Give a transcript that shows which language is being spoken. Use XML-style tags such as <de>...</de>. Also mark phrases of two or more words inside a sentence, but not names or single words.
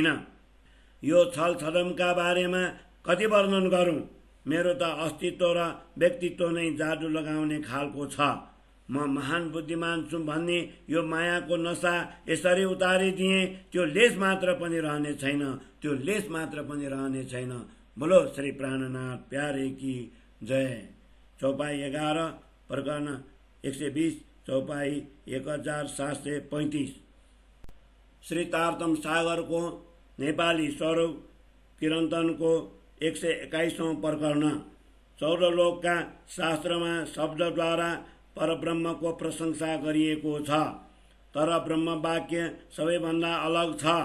<ne>यो छलछदमका बारेमा कति वर्णन गरौँ। मेरो त अस्तित्व र व्यक्तित्व नै जादु लगाउने खालको छ। म महान बुद्धिमान छु भन्ने यो मायाको नशा यसरी उतारिदिए त्यो लेस मात्र पनि रहने छैन। त्यो लेस मात्र पनि रहने छैन।</ne> <hi>बोलो श्री प्राणनाथ प्यारे की जय।</hi> <ne>चौपाई 11 प्रकरण 120 चौपाई 1735। श्री तारतम सागरको नेपाली स्वरूप किरन्तनको 121औं प्रकरण। 14 लोकका शास्त्रमा शब्दद्वारा परब्रह्मको प्रशंसा गरिएको छ, तर ब्रह्म वाक्य सबैभन्दा अलग छ।</ne>